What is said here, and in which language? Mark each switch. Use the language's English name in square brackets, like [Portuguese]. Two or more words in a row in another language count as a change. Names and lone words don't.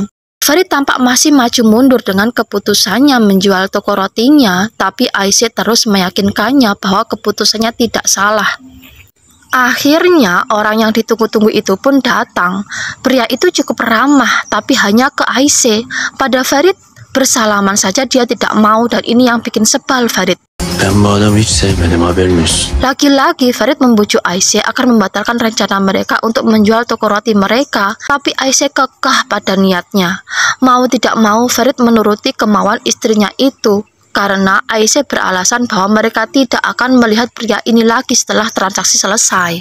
[Indonesian] Ferit tampak masih maju mundur dengan keputusannya menjual toko rotinya, tapi Ayşe terus meyakinkannya bahwa keputusannya tidak salah. Akhirnya orang yang ditunggu-tunggu itu pun datang. Pria itu cukup ramah, tapi hanya ke Ayşe. Pada Ferit, bersalaman saja dia tidak mau dan ini yang bikin sebal Ferit. [Turkish] Ben bu adamı hiç sevmedim, haberin olsun. [Indonesian] Lagi-lagi Ferit membujuk Ayşe agar membatalkan rencana mereka untuk menjual toko roti mereka, tapi Ayşe kekeh pada niatnya. Mau tidak mau Ferit menuruti kemauan istrinya itu. Karena Ayşe beralasan bahwa mereka tidak akan melihat pria ini lagi setelah transaksi selesai.